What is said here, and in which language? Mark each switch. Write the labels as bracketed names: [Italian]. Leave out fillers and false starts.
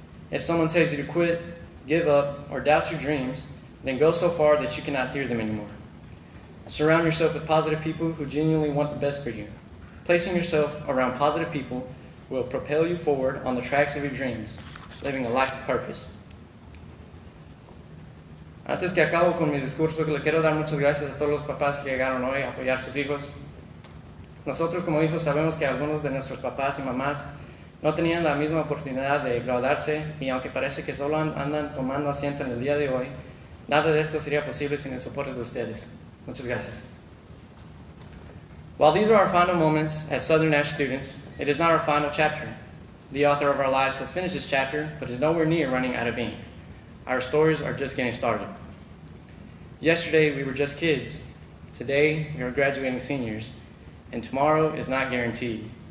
[English] If someone tells you to quit, give up, or doubt your dreams, then go so far that you cannot hear them anymore. Surround yourself with positive people who genuinely want the best for you. Placing yourself around positive people will propel you forward on the tracks of your dreams, living a life of purpose. [Spanish] Antes que acabo con mi discurso, le quiero dar muchas gracias a todos los papás que llegaron hoy a apoyar a sus hijos. Nosotros como hijos sabemos que algunos de nuestros papás y mamás no tenían la misma oportunidad de graduarse, y aunque parece que solo andan tomando asiento en el día de hoy, nada de esto sería posible sin el soporte de ustedes. Muchas gracias. [English] While these are our final moments as Southern Nash students, it is not our final chapter. The author of our lives has finished this chapter, but is nowhere near running out of ink. Our stories are just getting started. Yesterday, we were just kids. Today, we are graduating seniors, and tomorrow is not guaranteed.